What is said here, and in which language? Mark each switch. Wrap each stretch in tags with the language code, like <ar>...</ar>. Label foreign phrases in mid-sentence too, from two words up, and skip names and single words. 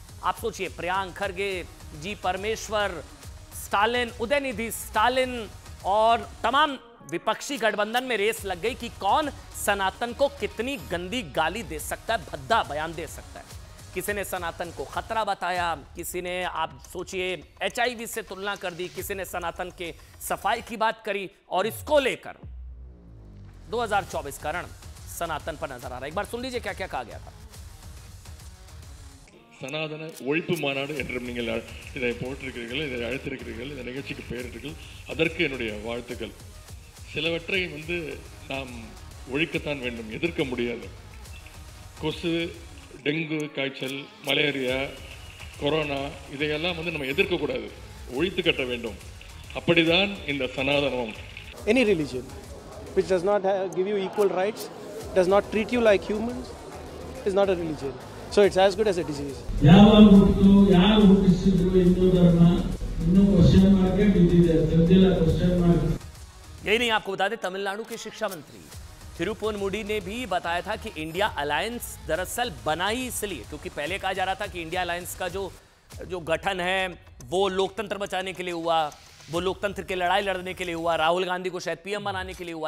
<hi>आप सोचिए, प्रियांक खरगे, जी परमेश्वर, स्टालिन, उदयनिधि स्टालिन और तमाम विपक्षी गठबंधन में रेस लग गई कि कौन सनातन को कितनी गंदी गाली दे सकता है, भद्दा बयान दे सकता है। किसी ने सनातन को खतरा बताया, किसी ने आप सोचिए HIV से तुलना कर दी, किसी ने सनातन के सफाई की बात करी, और इसको लेकर 2024 का रण सनातन पर नजर आ रहा है। एक बार सुन लीजिए क्या क्या कहा गया था।</hi> <ta>சனாதன ஒழிப்பு மாநாடு என்றும் நீங்கள் இதை போட்டிருக்கிறீர்கள், இதை அழைத்திருக்கிறீர்கள், இந்த நிகழ்ச்சிக்கு பெயரிட்டீர்கள். அதற்கு என்னுடைய வாழ்த்துக்கள். சிலவற்றை நாம் ஒழிக்கத்தான் வேண்டும், எதிர்க்க முடியாது. கொசு, டெங்கு காய்ச்சல், மலேரியா, கொரோனா இதையெல்லாம் நம்ம எதிர்க்கக்கூடாது, ஒழித்து கட்ட வேண்டும். அப்படிதான் இந்த சனாதனம்.</ta> <en>Any religion which does not give you equal rights, does not treat you like humans, is not a religion. So it's as good as a disease.</en> <hi>यही नहीं, आपको बता दें तमिलनाडु के शिक्षा मंत्री थिरुपुनमुडी ने भी बताया था कि इंडिया अलायंस दरअसल बना ही इसलिए, क्योंकि पहले कहा जा रहा था कि इंडिया अलायंस का जो गठन है वो लोकतंत्र बचाने के लिए हुआ, वो लोकतंत्र की लड़ाई लड़ने के लिए हुआ, राहुल गांधी को शायद PM बनाने के लिए हुआ।</hi>